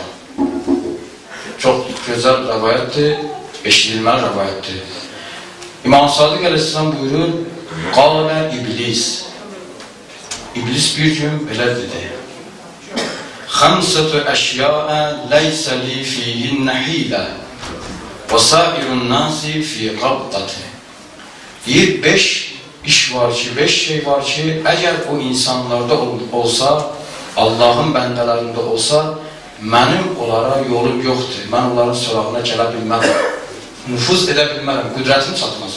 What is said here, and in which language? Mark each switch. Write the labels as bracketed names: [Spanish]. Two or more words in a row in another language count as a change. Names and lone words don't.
[Azerbaijani] Çox gözəl rəvayətdir, eşidilməli rəvayətdir. İmam Sadiq əleyhissalam buyurur, [Arabic] قال إبليس. [Azerbaijani] İblis bir gün belə dedi. [Arabic] خمسة أشياء ليس لي فيهن حيلة. وَسَائِرُ النَّاسِ فِي قَبْضَةِ. [Azerbaijani] Deyir, 5 iş var ki, 5 şey var ki, əgər o insanlarda olsa, Allahın bəndələrində olsa, mənim onlara yolum yoxdur. Mən onların sorağına gələ bilmərəm. Nüfuz edə bilmərəm, qüdrətim çatmaz.